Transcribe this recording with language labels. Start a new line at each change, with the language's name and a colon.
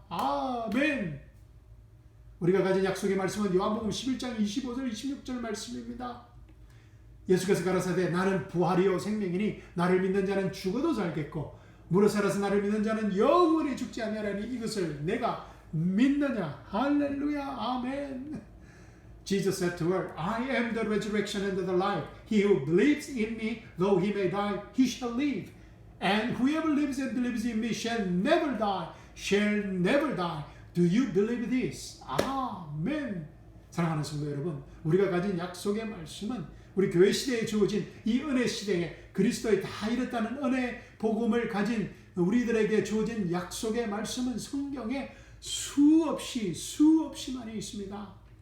Korean: 아멘. 우리가 가진 약속의 말씀은 요한복음 11장 25절 26절 말씀입니다. 예수께서 가라사대 나는 부활이요 생명이니 나를 믿는 자는 죽어도 살겠고 무릇 살아서 나를 믿는 자는 영원히 죽지 아니하리니 이것을 내가 믿느냐. 할렐루야. 아멘.
English: Jesus said to her, I am the resurrection and the life. He who believes in me, though he may die, he shall live. And whoever lives and believes in me shall never die, shall never die. Do you believe this? 아멘.
Korean: 사랑하는 성도 여러분, 우리가 가진 약속의 말씀은 우리 교회 시대에 주어진 이 은혜 시대에 그리스도에 다 이뤘다는 은혜 복음을 가진 우리들에게 주어진 약속의 말씀은 성경에 수없이 많이 있습니다.